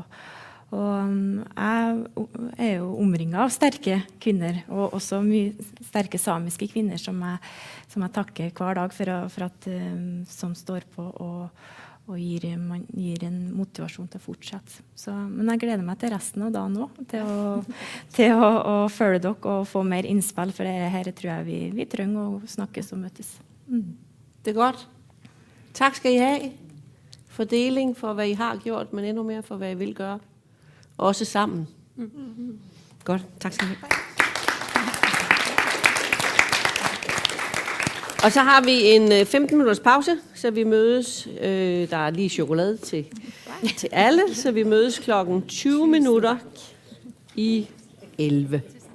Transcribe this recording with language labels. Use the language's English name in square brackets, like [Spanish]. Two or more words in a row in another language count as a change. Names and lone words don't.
[Norwegian] Og jeg jo omringet av sterke kvinner, og også mye sterke samiske kvinner som jeg takker hver dag for at som står på og gir en motivasjon til å fortsette. Men jeg gleder meg til resten av dagen også, til å følge dere og få mer innspill, for her tror jeg vi trenger å snakkes og møtes. Det godt. Takk skal I ha. [Danish] Fordeling for hva I har gjort, men endnu mere for hva I vil gøre. Også sammen. Godt, tak skal I have. Og så har vi en 15 minutters pause, så vi mødes, der lige chokolade til alle, så vi mødes klokken 20 minutter I 11.